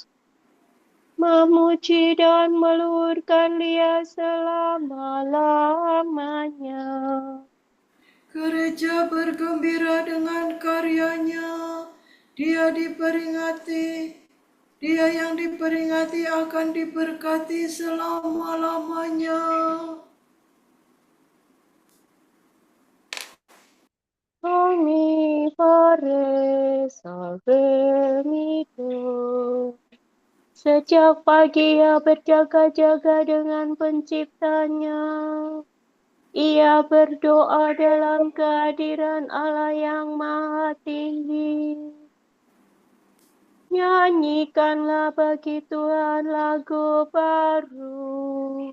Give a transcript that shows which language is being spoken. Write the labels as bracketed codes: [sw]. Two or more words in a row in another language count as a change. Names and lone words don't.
[id] Memuji dan meluhurkan Dia selama-lamanya. Gereja bergembira dengan karyanya. Dia diperingati. Dia yang diperingati akan diberkati selama-lamanya. Omnipare salve mido. Sejak pagi Ia berjaga-jaga dengan penciptanya. Ia berdoa dalam kehadiran Allah yang Maha Tinggi. Nyanyikanlah bagi Tuhan lagu baru.